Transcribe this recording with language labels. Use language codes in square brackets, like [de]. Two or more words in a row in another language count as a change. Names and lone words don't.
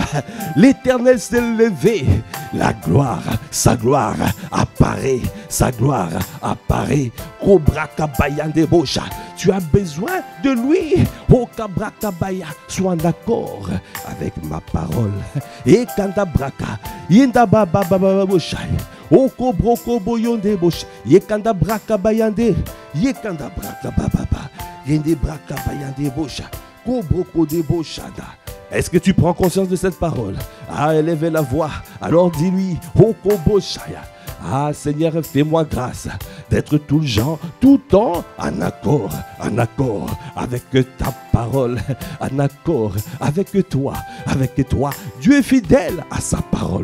[fr] L'Éternel s'est levé. La gloire, sa gloire apparaît. Sa gloire apparaît. Kobrakabayande Bosha. Tu as besoin de lui. Oh, Kabrakabaya, sois en accord avec ma parole. Et Kandabraka, Yendababababa Bosha. O kobroko boyonde bosh, yekanda braka bayande, yekanda braka bababa, yende braka bayande bosha, kobroko de boshada. Est-ce que tu prends conscience de cette parole? Ah, élève la voix. Alors dis-lui, o koboshaya. Ah, Seigneur, fais-moi grâce. d'être tout le genre, tout le temps en accord avec ta parole, en accord avec toi, Dieu est fidèle à sa parole.